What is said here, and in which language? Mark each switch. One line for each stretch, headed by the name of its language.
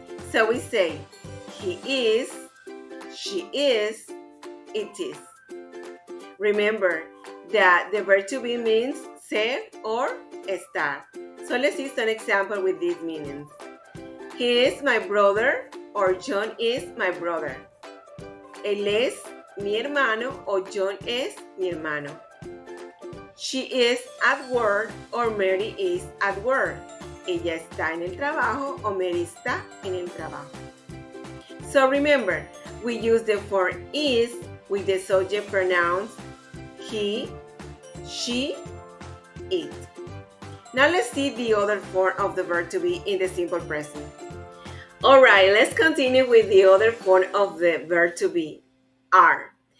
English: So we say he is, she is, it is. Remember that the verb to be means ser or estar. So let's see some example with these meanings. He is my brother or John is my brother.
Spanish: Él es mi hermano o John es mi hermano.
English: She is at work or Mary is at work.
Spanish: Ella está en el trabajo o Mary está en el trabajo.
English: So remember, we use the form is with the subject pronouns he, she, it. Now let's see the other form of the verb to be in the simple present. Alright, let's continue with the other form of the verb to be, are.